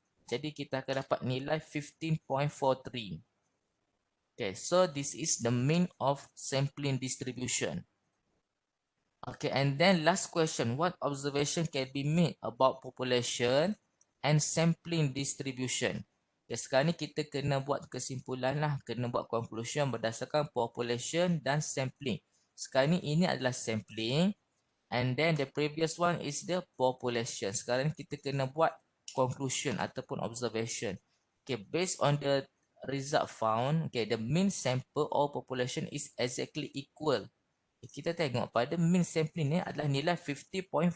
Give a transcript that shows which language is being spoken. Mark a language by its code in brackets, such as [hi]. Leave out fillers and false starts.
[ms] Jadi kita akan dapat nilai 15.43. [en] Okay, so this is the mean of sampling distribution. Okay, and then last question. What observation can be made about population and sampling distribution? [ms] Okay, sekarang ni kita kena buat kesimpulan lah. Kena buat conclusion berdasarkan population dan sampling. Sekarang ni ini adalah sampling. [en] And then the previous one is the population. [ms] Sekarang ni kita kena buat conclusion ataupun observation. [en] Okay, based on the result found, okay, the mean sample or population is exactly equal. [ms] Kita tengok pada mean sampling ni adalah nilai 50.43.